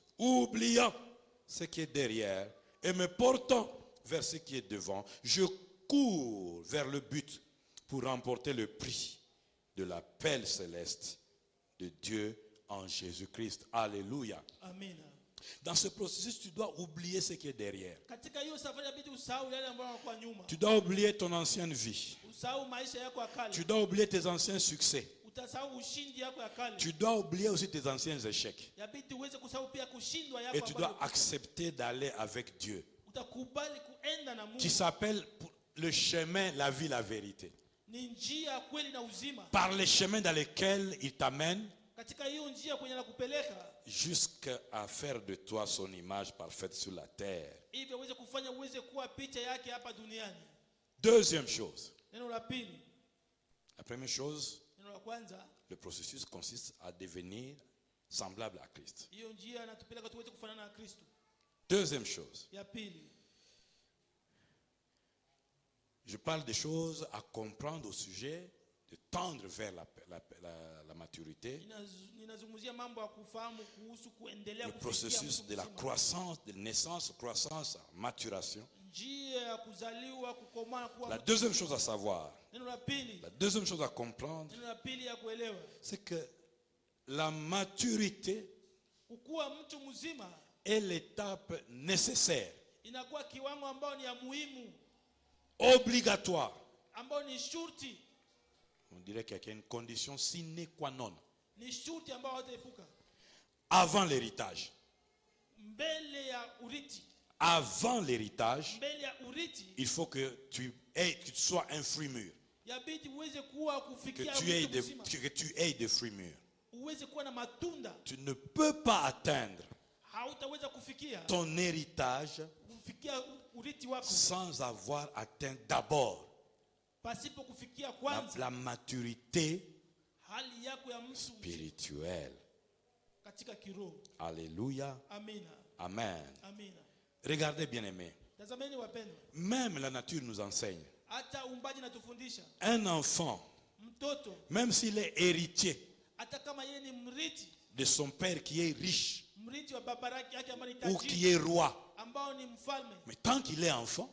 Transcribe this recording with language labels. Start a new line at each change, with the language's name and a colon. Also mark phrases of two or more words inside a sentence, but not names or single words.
French: Oubliant ce qui est derrière et me portant vers ce qui est devant, je cours vers le but pour remporter le prix de l'appel céleste de Dieu en Jésus-Christ. Alléluia.
Swahili: Amina.
French: Dans ce processus, tu dois oublier ce qui est derrière.
Swahili: Katika hiyo safari inabidi usahau yale ambayo yanakuwa nyuma.
French: Tu dois oublier ton ancienne vie.
Swahili: Usahau maisha yako ya kale.
French: Tu dois oublier tes anciens succès.
Swahili: Utasahau ushindi yako ya kale.
French: Tu dois oublier aussi tes anciens échecs.
Swahili: Yabidi uweze kusahau pia kushindwa yako
French: Et tu dois
Swahili: ambayo
French: accepter d'aller avec Dieu,
Swahili: utakubali kuenda na Mungu.
French: qui s'appelle le chemin, la vie, la vérité.
Swahili: Ni njia kweli na uzima.
French: Par les chemins dans lesquels il t'amène
Swahili: Katika hiyo njia kwenye nakupeleka
French: jusqu'à faire de toi son image parfaite sur la terre.
Swahili: ili uweze kufanya uweze kuwa picha yake hapa duniani.
French: Deuxième chose.
Swahili: Neno la pili,
French: La première chose,
Swahili: neno la kwanza,
French: le processus consiste à devenir semblable à Christ.
Swahili: hiyo njia inatupeleka tuweze kufanana na Kristo.
French: Deuxième chose,
Swahili: Ya pili,
French: je parle des choses à comprendre au sujet de tendre vers la maturité,
Swahili: ninazungumzia mambo ya kufahamu kuhusu kuendelea
French: le
Swahili: kufikia
French: processus
Swahili: mtu
French: de la
Swahili: mzima.
French: croissance, de naissance, croissance, maturation.
Swahili: Njia ya kuzaliwa, kukomaa na kuwa
French: La
Swahili: mtu
French: deuxième
Swahili: mzima.
French: chose à savoir,
Swahili: Neno la pili,
French: la deuxième chose à comprendre,
Swahili: neno la pili ya kuelewa,
French: c'est que la maturité
Swahili: kukuwa mtu mzima
French: est l'étape nécessaire,
Swahili: inakuwa kiwango ambao ni ya muhimu,
French: obligatoire.
Swahili: ambao ni shurti,
French: On dirait qu'il y a une condition
Latin: sine qua non.
Swahili: ni shurti ambao hataepuka
French: Avant l'héritage.
Swahili: mbele ya urithi.
French: Avant l'héritage,
Swahili: Mbele ya urithi
French: il faut que tu sois un fruit mûr.
Swahili: yabidi uweze kuwa
French: Que
Swahili: kufikia
French: tu aies
Swahili: mtu mzima,
French: des fruits mûrs.
Swahili: uweze kuwa na matunda.
French: Tu ne peux pas atteindre
Swahili: Hautaweza kufikia
French: ton héritage
Swahili: kufikia urithi wako
French: sans avoir atteint d'abord
Swahili: pasipo kufikia kwanza
French: la maturité
Swahili: hali yako ya mtu
French: spirituelle.
Swahili: katika kiroho.
French: Alléluia.
Swahili: Amina.
French: Amen.
Swahili: Amina.
French: Regardez bien aimés.
Swahili: Tazameni wapendwa,
French: Même la nature nous enseigne.
Swahili: hata uumbaji natufundisha
French: Un enfant,
Swahili: mtoto
French: même s'il est héritier
Swahili: hata kama yeye ni mrithi,
French: de son père qui est riche
Swahili: mrithi wa baba yake ambaye ni
French: ou
Swahili: tajiri,
French: qui est roi,
Swahili: ambao ni mfalme,
French: mais tant qu'il est enfant,